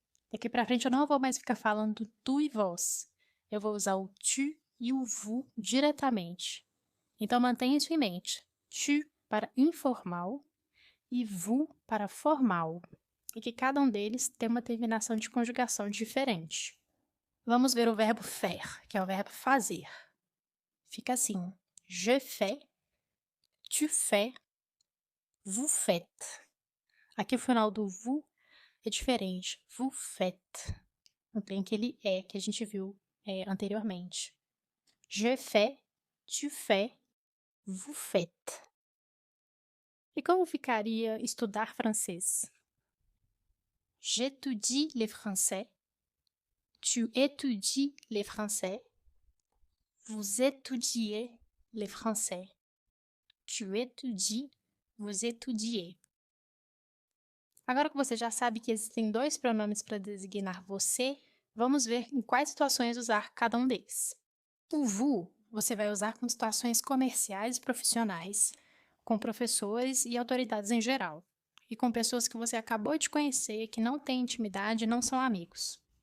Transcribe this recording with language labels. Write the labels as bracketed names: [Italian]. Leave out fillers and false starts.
[Portuguese] Daqui pra frente eu não vou mais ficar falando tu e vós. Eu vou usar o tu e o vous diretamente. Então mantenha isso em mente. Tu para informal e vous para formal. E que cada um deles tem uma terminação de conjugação diferente. Vamos ver o verbo faire, que é o verbo fazer. Fica assim: [French] je fais, tu fais, vous faites. [Portuguese] Aqui o final do vous é diferente. [French] Vous faites. [Portuguese] Não tem aquele é que a gente viu anteriormente. [French] Je fais, tu fais, vous faites. [Portuguese] E como ficaria estudar francês? [French] J'étudie le français. Tu étudies le français. Vous étudiez le français. Tu étudies, vous étudiez. [Portuguese] Agora que você já sabe que existem dois pronomes para designar você, vamos ver em quais situações usar cada um deles. O vous você vai usar com situações comerciais e profissionais, com professores e autoridades em geral, e com pessoas que você acabou de conhecer, que não têm intimidade e não são amigos.